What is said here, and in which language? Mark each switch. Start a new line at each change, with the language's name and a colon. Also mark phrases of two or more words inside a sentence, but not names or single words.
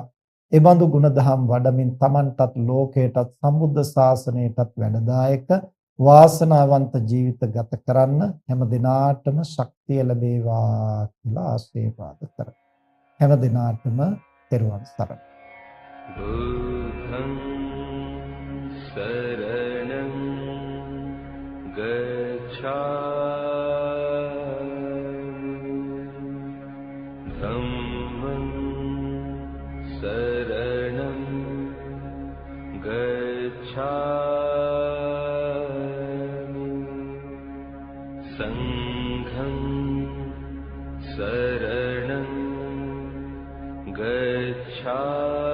Sinhala: ඒ බඳු ගුණ දහම් වඩමින් Tamanටත් ලෝකයටත් සම්බුද්ධ ශාසනයටත් වැඩදායක වාසනාවන්ත ජීවිත ගත කරන්න හැම දිනාටම ශක්තිය ලැබේවා කියලා ආශිර්වාද කරමි. හැම දිනාටම තෙරුවන් සරණයි.
Pali: බුද්ධං शरणं गच्छामि धम्मं शरणं गच्छामि संघं शरणं गच्छामि